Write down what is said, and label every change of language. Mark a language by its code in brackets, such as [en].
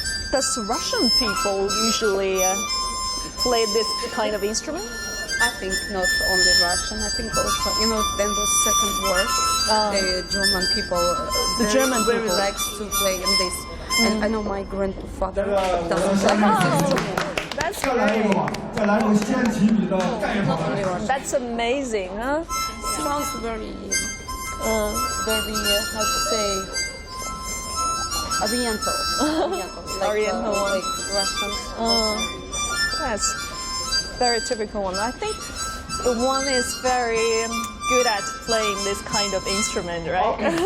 [en] Does Russian people usually play this kind of instrument? I think not only Russian. I think also, then the Second War, the German people, very people likes to play in this. And I know my grandfather doesn't play this instrument. That's [zh] 再来一个 [en] great. [zh] 吧，再来个掀起你的盖法。 [en] That's amazing, huh? Sounds very, how to say, Oriental. Like, Oriental one. like Russians. That's very typical one. I think the one is very good at playing this kind of instrument, right?